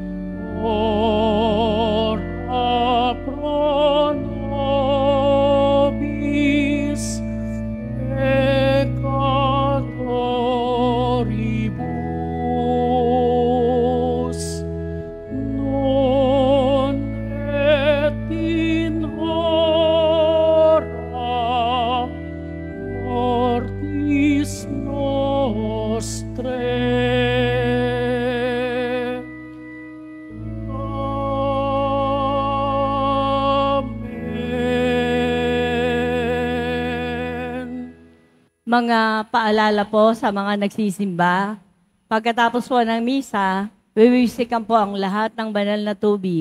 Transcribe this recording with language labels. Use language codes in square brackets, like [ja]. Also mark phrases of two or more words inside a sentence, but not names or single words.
[la] ora pro nobis peccatoribus, non et in hora mortis nostrae. Amen. [tl] Mga paalala po sa mga nagsisimba, pagkatapos po ng misa, wiwisikan po ang lahat ng banal na tubig.